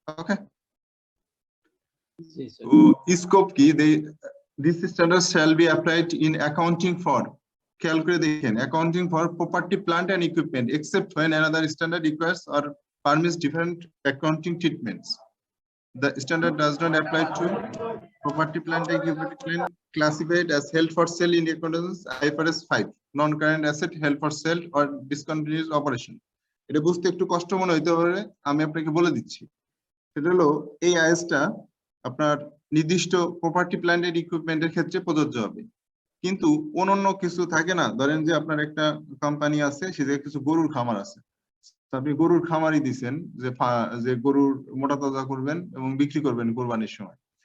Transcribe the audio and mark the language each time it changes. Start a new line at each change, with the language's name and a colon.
English: okay,
Bangla: তো স্কোপ কি,
English: this standard shall be applied in accounting for,
Bangla: খেয়াল করে দেখেন,
English: Accounting for property plant and equipment except when another standard requires or permits different accounting treatments. The standard does not apply to property plant and equipment classified as held for sale in accordance IFRS 5, non-current asset held for sale or discontinued operation.
Bangla: এটা বুঝতে একটু কষ্ট মনে হইতে পারে, আমি আপনাকে বলে দিচ্ছি। সেটা হলো এই আইএসটা আপনার নির্দিষ্ট প্রপার্টি প্ল্যান্ট এন্ড ইকুইপমেন্টের ক্ষেত্রে প্রযোজ্য হবে, কিন্তু অন্যান্য কিছু থাকে না, ধরেন যে আপনার একটা কোম্পানি আছে, সেখানে কিছু গরুর খামার আছে, আপনি গরুর খামারই দিচ্ছেন যে গরুর মোটা তাজা করবেন এবং বিক্রি করবেন কোরবানির সময়।